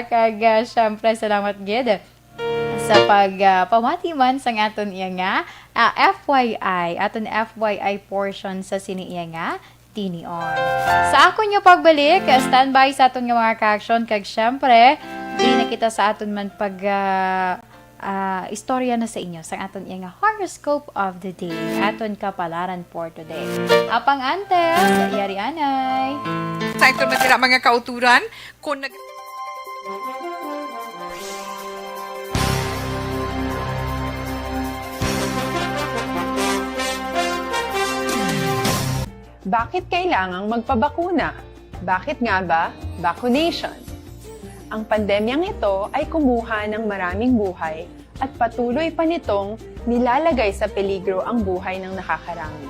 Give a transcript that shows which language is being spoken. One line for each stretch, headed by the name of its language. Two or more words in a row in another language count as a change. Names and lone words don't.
Hiligaynon: Kag syempre, salamat gid sa pamati man sang aton iya nga FYI. Aton FYI portion sa sini iya nga tinion. Sa akon yung pagbalik, standby sa aton nga mga ka-action. Kag syempre, di na kita sa aton man pag istorya na sa inyo sa aton nga
English: horoscope of the day.
Hiligaynon: Aton kapalaran
English: for today.
Hiligaynon: Apang antes, yari anay. Sa ito matira mga kauturan, kung nag...
Filipino: Bakit kailangang magpabakuna? Bakit nga ba vaccination? Ang pandemyang ito ay kumuha ng maraming buhay at patuloy pa nitong nilalagay sa peligro ang buhay ng nakakarami.